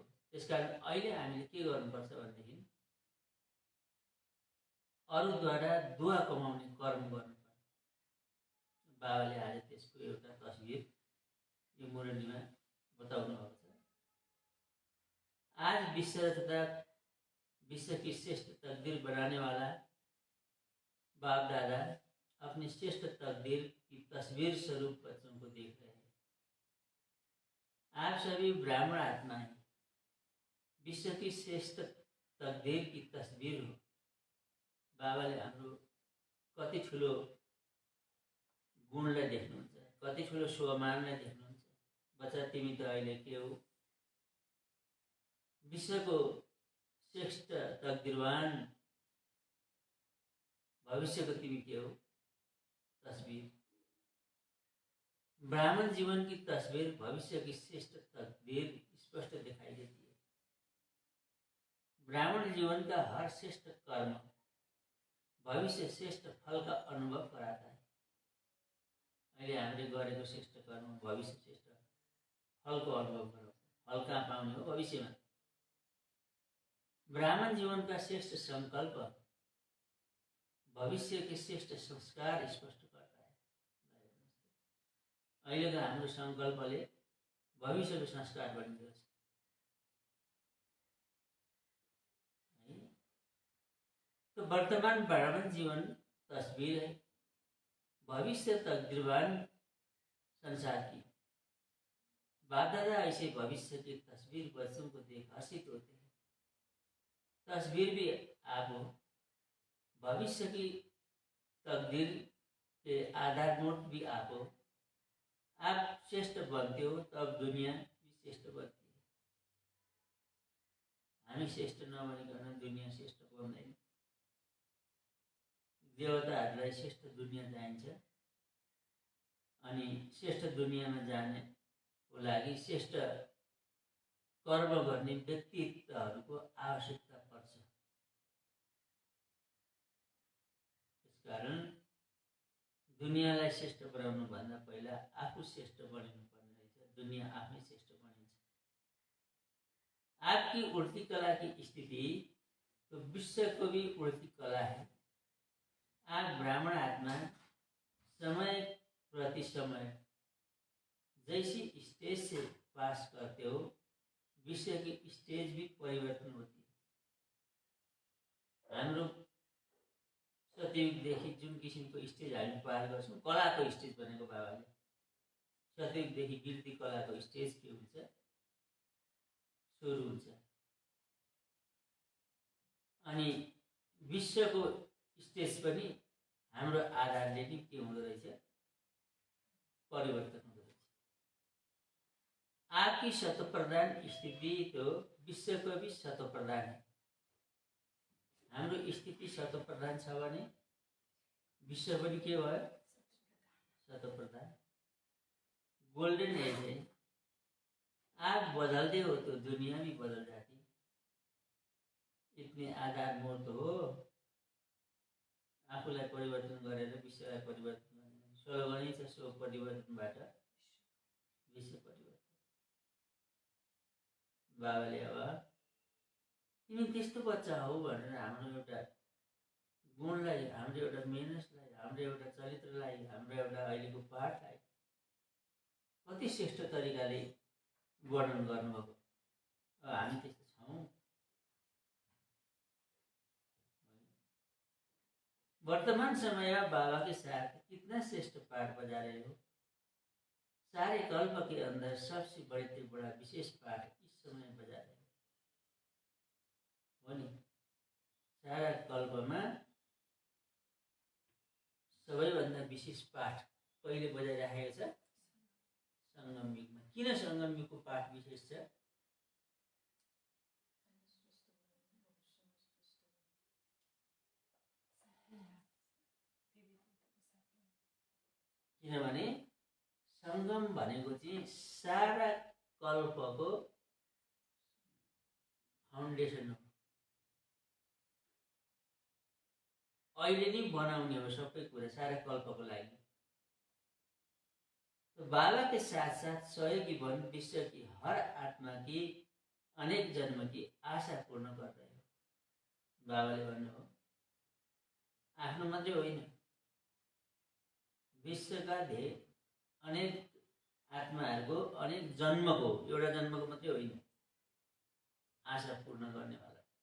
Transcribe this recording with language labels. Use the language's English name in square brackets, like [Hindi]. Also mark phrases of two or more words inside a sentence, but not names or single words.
[Nepali] त्यसकारण अहिले हामीले के गर्नुपर्छ भनेदेखि अरूद्वारा दुआ कमाउने कर्म गर्नुपर्छ। बाबाले आज त्यसको एउटा तस्बिर यो मुरलीमा बताउनु भएको छ। [Hindi] आज विश्व तथा विश्व की श्रेष्ठ तकदीर बनाने वाला बाप दादा अपनी श्रेष्ठ तकदीर की तस्वीर स्वरूप बच्चों को देख रहे हैं। आप सभी ब्राह्मण आत्माएं विश्व की श्रेष्ठ तकदीर की तस्वीर हो। [Nepali] बाबाले हाम्रो कति ठुलो गुणलाई देख्नुहुन्छ, कति ठुलो स्वमानलाई देख्नुहुन्छ। बच्चा तिमी त अहिले के हो, विश्वको श्रेष्ठ तकदीरवान भविष्यको तिमी के हो तस्वीर। [Hindi] ब्राह्मण जीवन की तस्वीर भविष्य की श्रेष्ठ तकदीर स्पष्ट दिखाई देती है। ब्राह्मण जीवन का हर श्रेष्ठ कर्म भविष्य श्रेष्ठ फल का अनुभव कराता है। [Nepali] अहिले हामीले गरेको श्रेष्ठ कर्म भविष्य श्रेष्ठ फलको अनुभव गराउँछ। फल कहाँ पाउने हो, भविष्यमा। [Hindi] ब्राह्मण जीवन का श्रेष्ठ संकल्प भविष्य के श्रेष्ठ संस्कार स्पष्ट करता है। [Nepali] अहिलेको हाम्रो संकल्पले भविष्यको संस्कार बनिन्छ। [Hindi] तो वर्तमान ब्राह्मण जीवन तस्वीर है भविष्य तकदीरवान संसार की। बाप दादा ऐसे भविष्य की तस्वीर बच्चों को देख हर्षित होते हैं। तस्वीर भी आप हो, भविष्य की तकदीर के आधारभूत भी आप हो। आप श्रेष्ठ बनते हो तब दुनिया भी श्रेष्ठ बनती है। [Nepali] हामी श्रेष्ठ नबनिकन दुनिया श्रेष्ठ बन्दैन। देवताहरूलाई श्रेष्ठ दुनियाँ चाहिन्छ अनि श्रेष्ठ दुनियाँमा जानेको लागि श्रेष्ठ कर्म गर्ने व्यक्तित्वहरूको आवश्यकता पर्छ। त्यसकारण दुनियाँलाई श्रेष्ठ बनाउनुभन्दा पहिला आफू श्रेष्ठ बनिनुपर्ने रहेछ। दुनियाँ आफै श्रेष्ठ बनिन्छ। [Hindi] आपकी उड़ती कला की स्थिति तो विश्व को भी उड़ती कला है। आप ब्राह्मण आत्मा समय प्रति समय जैसी स्टेज से पास करते हो, विश्व की स्टेज भी परिवर्तन होती है। [Nepali] हाम्रो सतयुगदेखि जुन किसिमको स्टेज हामी पार गर्छौँ, कलाको स्टेज भनेको बाबाले सतयुगदेखि गिर्ती कलाको स्टेज के हुन्छ, सुरु हुन्छ। अनि विश्वको स्टेज पनि हाम्रो आधारले नै के हुँदो रहेछ, परिवर्तन हुँदो रहेछ। [Hindi] आपकी शतप्रधान स्थिति तो विश्व को भी शतप्रधान है। [Nepali] हाम्रो स्थिति शतप्रधान छ भने विश्व पनि के भयो, शतप्रधान। [English] golden age है। [Hindi] आप बदलते हो तो दुनिया भी बदल जाती। इतने आधार मूर्त हो, [Nepali] आफूलाई परिवर्तन गरेर विश्वलाई परिवर्तन गर्ने स्लोगनै छ, सो परिवर्तनबाट विश्व परिवर्तन। बाबाले अब तिमी त्यस्तो बच्चा हौ भनेर हाम्रो एउटा गुणलाई, हाम्रो एउटा मेहनतलाई, हाम्रो एउटा चरित्रलाई, हाम्रो एउटा अहिलेको पाठलाई कति श्रेष्ठ तरिकाले वर्णन गर्नुभएको। हामी त्यस्तो छौँ। [Hindi] वर्तमान समय बाबा के साथ कितना श्रेष्ठ पाठ बजा रहे हो। सारे कल्प के अंदर सबसे बड़े से बड़ा विशेष पाठ इस समय बजा रहे हो नि। [Nepali] सारा कल्पमा सबैभन्दा विशेष पाठ पहिले बजाइराखेको छ संगम युगमा। किन संगम युगको पाठ विशेष छ? किनभने संगम भनेको चाहिँ सारा कल्पको फाउन्डेसन हो। अहिले नै बनाउने हो सबै कुरा सारा कल्पको लागि। [Hindi] तो बाबा के साथ साथ सहयोगी बन विश्व की हर आत्मा की अनेक जन्म की आशा पूर्ण कर रहे हो। [Nepali] बाबाले भन्नुभयो आफ्नो मात्रै होइन, विश्वका धेरै अनेक आत्माहरूको अनेक जन्मको, एउटा जन्मको मात्रै होइन, आशा पूर्ण गर्नेवाला।